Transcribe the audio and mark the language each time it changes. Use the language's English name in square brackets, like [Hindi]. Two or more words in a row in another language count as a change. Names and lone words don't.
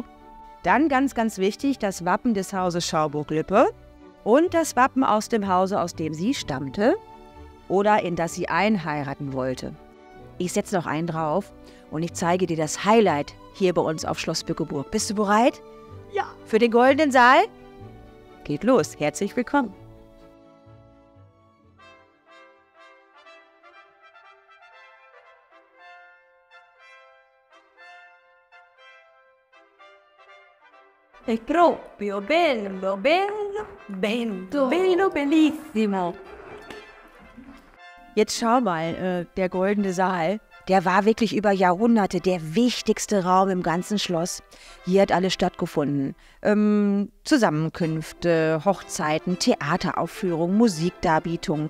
[German] Dann ganz, ganz wichtig, das Wappen des Hauses Schaumburg-Lippe und das Wappen aus dem Hause, aus dem sie stammte oder in das sie einheiraten wollte. Ich setze noch einen drauf und ich zeige dir das Highlight hier bei uns auf Schloss Bückeburg. Bist du bereit? Ja. Für den goldenen Saal? Geht los. Herzlich willkommen. [Italian] È proprio bello, bello, bello, bello, bellissimo. [German] Jetzt schau mal, der goldene Saal, der war wirklich über Jahrhunderte der wichtigste Raum im ganzen Schloss. Hier hat alles stattgefunden. Zusammenkünfte, Hochzeiten, Theateraufführungen, Musikdarbietungen.